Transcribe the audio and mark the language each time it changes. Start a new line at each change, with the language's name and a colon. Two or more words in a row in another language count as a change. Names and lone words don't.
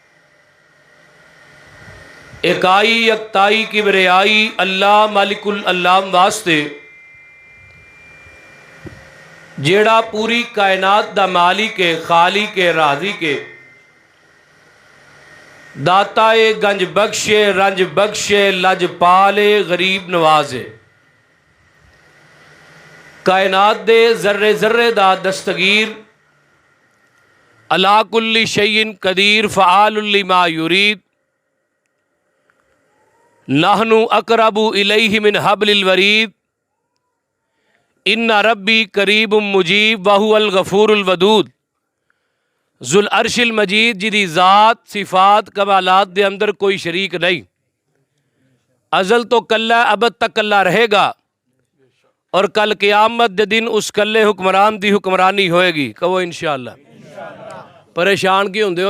Punjabi: ایکائی یکتائی کبریائی اللہ
Arabic: مالك العلام
Punjabi: واسطے جیہڑا پوری کائنات دا مالک ہے خالق ہے رازی کے داتا اے گنج بخشے رنج بخشے لج پالے غریب نوازے. کائنات دے ذرے ذرے دا دستگیر
Arabic: على كل شيء قدير فعال لما يريد. نحن أقرب إليه من حبل الوريد. إن ربي قريب مجيب وهو الغفور الودود. ذو العرش المجيد
Punjabi: جدی ذات صفات کمالات دے اندر کوئی شریک نہیں. ازل تو کلا ابد تک کلا رہے گا اور کل قیامت دے دن اس کلے حکمران دی حکمرانی ہوئے گی. کہو انشاءاللہ۔ پریشان کیوں ہوندے ہو?